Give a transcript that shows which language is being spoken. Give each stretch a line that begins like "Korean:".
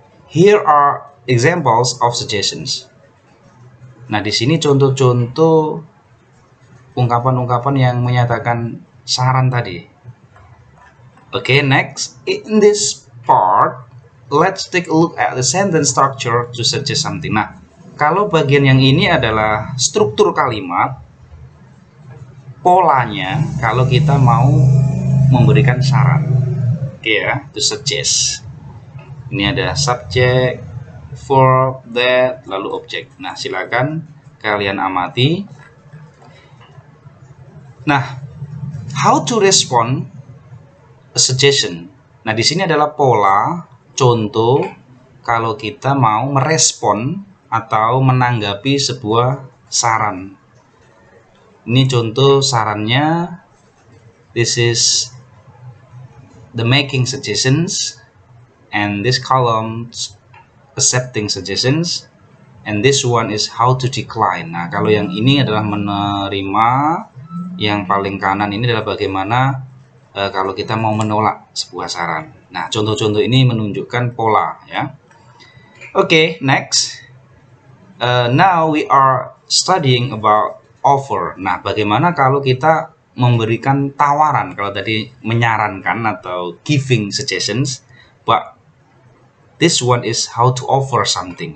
English: Here are examples of suggestions.
Indonesian: Nah, di sini contoh-contoh ungkapan-ungkapan yang menyatakan saran tadi.
English: Okay, next. In this part, let's take a look at the sentence structure to suggest something.
Indonesian: Nah, kalau bagian yang ini adalah struktur kalimat, polanya kalau kita mau memberikan saran. Oke ya,
English: to suggest.
Indonesian: Ini ada subject, verb, that, lalu objek. Nah, silakan kalian amati. Nah,
English: how to respond a suggestion.
Indonesian: Nah, di sini adalah pola contoh kalau kita mau merespon atau menanggapi sebuah saran. Ini contoh sarannya.
English: This is the making suggestions, and this column accepting suggestions, and this one is how to decline.
Indonesian: Nah, kalau yang ini adalah menerima, yang paling kanan ini adalah bagaimana kalau kita mau menolak sebuah saran. Nah, contoh-contoh ini menunjukkan pola, ya.
English: Okay, next. Now we are studying about offer.
Indonesian: Nah, bagaimana kalau kita memberikan tawaran? Kalau tadi menyarankan atau
English: giving suggestions, but this one is how to offer something.